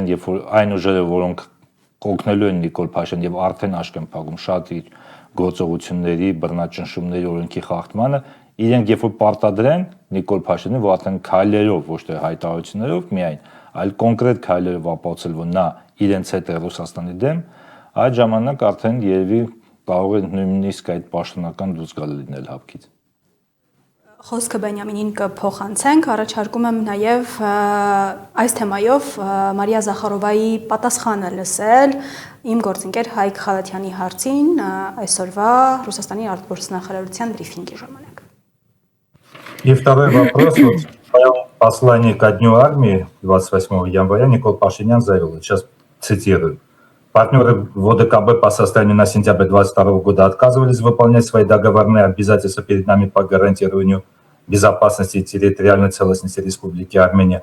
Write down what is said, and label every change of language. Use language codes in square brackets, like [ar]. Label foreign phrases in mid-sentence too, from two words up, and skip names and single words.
[hy] երբ որ այն ուժերը, որոնք կօգնելու են Նիկոլ Փաշինյանին եւ արդեն աշկ են փակում շատ իր գործողությունների, բռնաճնշումների օրենքի խախտմանը, իրենք երբ որ պարտադրեն Նիկոլ Փաշինյանին, որ արդեն քայլերով, ոչ թե հայտարարություններով միայն, այլ կոնկրետ քայլերով ապացուցել, որ նա իրենց հետ է Ռուսաստանի դեմ, այդ ժամանակ արդեն երևի կարող է նույնիսկ այդ պաշտոնական դուրս գալ լինել հապկից։ Խոսքը Բենյամինին կփոխանցենք, առաջարկում եմ նաև այս թեմայով Մարիա Զախարովայի պատասխանը լսել իմ գործընկեր Հայկ Խալաթյանի հարցին այսօրվա Ռուսաստանի արտգործնախարարության բրիֆինգի ժամանակ։ [ru] И второй вопрос. Вот в своем послании ко Дню армии 28 января Никол Пашинян заявил, сейчас цитирую, партнеры в ОДКБ по состоянию на сентябрь 2022 года отказывались выполнять свои договорные обязательства перед нами по гарантированию безопасности и территориальной целостности Республики Армения.